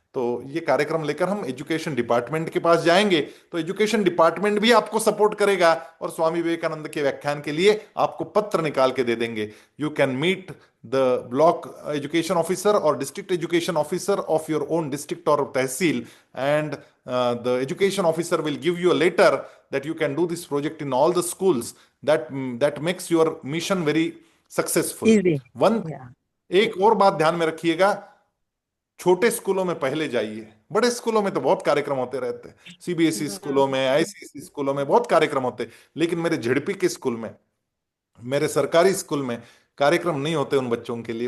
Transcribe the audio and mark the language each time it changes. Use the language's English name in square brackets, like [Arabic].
[Hindi] तो ये कार्यक्रम लेकर हम एजुकेशन डिपार्टमेंट के पास जाएंगे, तो एजुकेशन डिपार्टमेंट भी आपको सपोर्ट करेगा और स्वामी विवेकानंद के व्याख्यान के लिए आपको पत्र निकाल के दे देंगे। [English] You can meet the block education officer और district education officer of your own district और tehsil, and the education officer will give you a letter that you can do this project in all the schools. That makes your mission very successful. Easy. One, [Hindi] या एक और बात ध्यान में रखिएगा, छोटे स्कूलों में पहले जाइए। बड़े स्कूलों में तो बहुत कार्यक्रम होते रहते हैं, सीबीएसई स्कूलों में, आईसीएसई स्कूलों में बहुत कार्यक्रम होते हैं, लेकिन मेरे झेडपी के स्कूल में, मेरे सरकारी स्कूल में कार्यक्रम नहीं होते उन बच्चों के लिए।